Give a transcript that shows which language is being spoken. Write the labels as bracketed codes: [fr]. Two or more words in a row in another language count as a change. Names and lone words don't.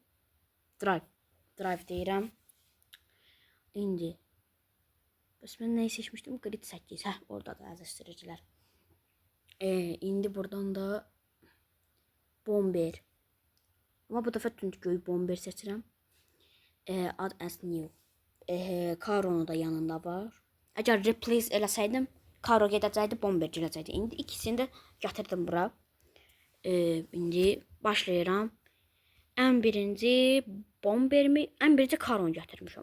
[az] Drive deyirəm. İndi. Bəs mən nəyi seçmişdim? Grid 8. Orada da əzişdiricilər. İndi buradan da Bomber. Amma bu dəfə tündgöy Bomber seçirəm. [en] Add as new. [az] Karonu da yanında var. Əgər replace eləsəydim, Karo gedəcəkdi, Bomber gələcəkdi. İndi ikisini də gətirdim bura. İndi başlayıram. Ən birinci Bombermi, ən birinci Karonu gətirmişəm.